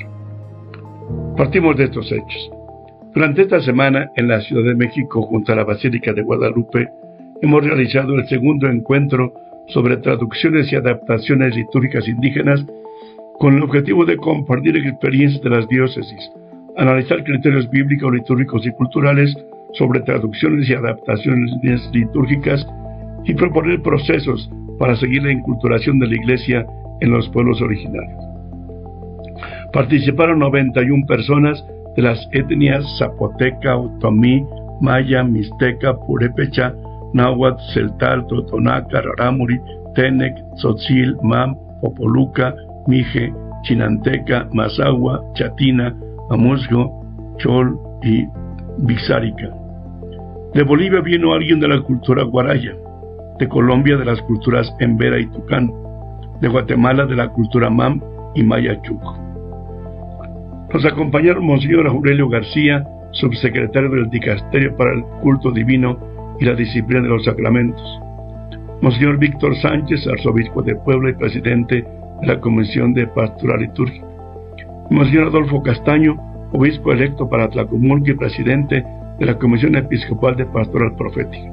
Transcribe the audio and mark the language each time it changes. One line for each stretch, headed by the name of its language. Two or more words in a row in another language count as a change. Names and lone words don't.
Spanish: Partimos de estos hechos. Durante esta semana, en la Ciudad de México, junto a la Basílica de Guadalupe, hemos realizado el segundo encuentro sobre traducciones y adaptaciones litúrgicas indígenas con el objetivo de compartir experiencias de las diócesis, analizar criterios bíblicos, litúrgicos y culturales sobre traducciones y adaptaciones litúrgicas y proponer procesos para seguir la inculturación de la Iglesia en los pueblos originarios. Participaron 91 personas de las etnias zapoteca, otomí, maya, mixteca, purépecha, náhuatl, celtal, totonaca, rarámuri, tenec, tzotzil, mam, popoluca, mije, chinanteca, mazahua, chatina, amusgo, chol y bixárica. De Bolivia vino alguien de la cultura guaraya, de Colombia de las culturas embera y tucán, de Guatemala de la cultura mam y maya chuco. Nos acompañaron Monseñor Aurelio García, subsecretario del Dicasterio para el Culto Divino y la Disciplina de los Sacramentos, Monseñor Víctor Sánchez, arzobispo de Puebla y presidente de la Comisión de Pastoral Litúrgica, Monseñor Adolfo Castaño, obispo electo para Tlacomulco y presidente de la Comisión Episcopal de Pastoral Profética.